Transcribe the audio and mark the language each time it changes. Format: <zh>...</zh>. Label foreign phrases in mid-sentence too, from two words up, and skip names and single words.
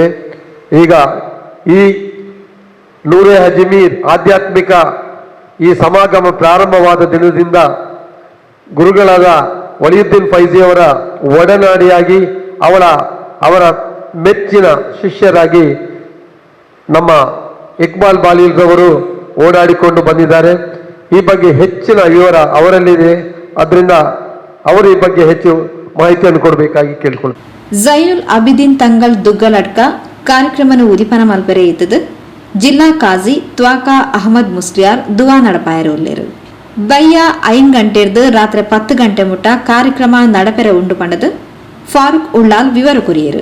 <kn>ಈಗ ಈ ನೂರೆ ಅಜ್ಮೀರ್ ಆಧ್ಯಾತ್ಮಿಕ ಈ ಸಮಾಗಮ ಪ್ರಾರಂಭವಾದ ದಿನದಿಂದ ಗುರುಗಳಾದ ವಲಿಯುದ್ದೀನ್ ಫೈಜಿ ಅವರ ಒಡನಾಡಿಯಾಗಿ ಅವರ ಮೆಚ್ಚಿನ ಶಿಷ್ಯರಾಗಿ ನಮ್ಮ ಇಕ್ಬಾಲ್ ಬಾಲೀಲ್ರವರು ಓಡಾಡಿಕೊಂಡು ಬಂದಿದ್ದಾರೆ. ಈ ಬಗ್ಗೆ ಹೆಚ್ಚಿನ ವಿವರ ಅವರಲ್ಲಿದೆ. ಅದರಿಂದ ಅವರು ಈ ಬಗ್ಗೆ ಹೆಚ್ಚು ಮಾಹಿತಿಯನ್ನು ಕೊಡಬೇಕಾಗಿ ಕೇಳಿಕೊಳ್ತಾರೆ.</kn> <tcy>ಜೈನುಲ್ ಅಬಿದೀನ್ ತಂಗಲ್ ದುಗ್ಗಲಡ್ಕ ಕಾರ್ಯಕ್ರಮನ ಉದಿಪನ ಮಲ್ಪರೆ ಇದ್ದದು ಜಿಲ್ಲಾ ಕಾಜಿ ತ್ವಾಕಾ ಅಹಮದ್ ಮುಸ್ಲಿಯಾರ್ ದುವಾ ನಡಪಾಯರುಲ್ಲೇರು ಬಯ್ಯ 5 ಗಂಟೆರ್ದು ರಾತ್ರಿ 10 ಗಂಟೆ ಮುಟ್ಟ ಕಾರ್ಯಕ್ರಮ ನಡಪೆರೆ ಉಂಡು ಪಂಡದು ಫಾರೂಕ್ ಉಳ್ಳಾಲ್ ವಿವರ ಕುರಿಯರು.</tcy>